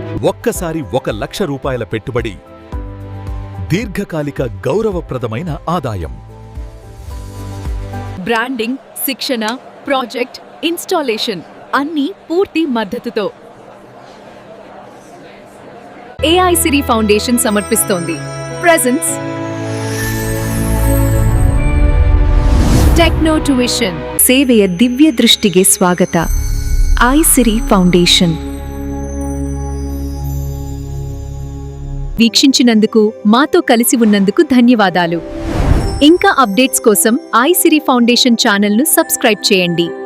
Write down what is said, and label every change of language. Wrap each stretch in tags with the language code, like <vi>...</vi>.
<te>ఒక్కసారి 1,00,000 రూపాయల పెట్టుబడి, దీర్ఘకాలిక గౌరవప్రదమైన ఆదాయం. బ్రాండింగ్, శిక్షణ, ప్రాజెక్ట్, ఇన్స్టాలేషన్ అన్నీ పూర్తి మద్దతుతో AI సిరి ఫౌండేషన్ సమర్పిస్తోంది.</te> <kn>ప్రెజెన్స్ ಟೆಕ್ನೋ ಟ್ಯೂಷನ್ ಸೇವೆಯ ದಿವ್ಯ ದೃಷ್ಟಿಗೆ ಸ್ವಾಗತ.</kn> <te>ಐ ಸಿರಿ ಫೌಂಡೇಶನ್ వీక్షించినందుకు, మాతో కలిసి ఉన్నందుకు ధన్యవాదాలు. ఇంకా అప్డేట్స్ కోసం ఐ సిరి ఫౌండేషన్ ఛానల్ను సబ్స్క్రైబ్ చేయండి.</te>